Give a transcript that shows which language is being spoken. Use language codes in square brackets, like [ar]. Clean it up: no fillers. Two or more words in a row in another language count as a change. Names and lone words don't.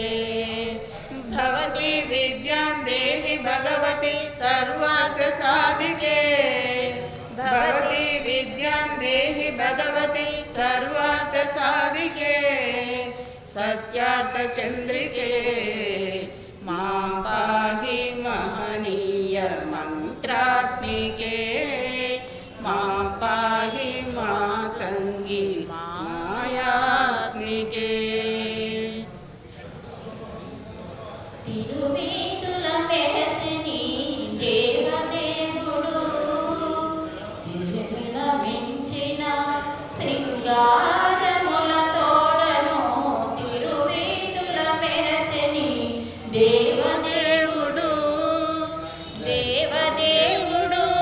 [sa] भवती विद्यां देहि भगवती सर्वार्थ साधिके भवती विद्यां देहि भगवती सर्वार्थ साधिके सच्चार्थ चंद्रिके मां पाहि महनीय मंत्रात्मिके मां पाहि मातंगी मायात्मिके [te] తిరువీధుల మెరసిని దేవదేవుడు తిరువిన మించిన శృంగారముల తోడను తిరువీధుల మెరసిని దేవదేవుడు దేవదేవుడు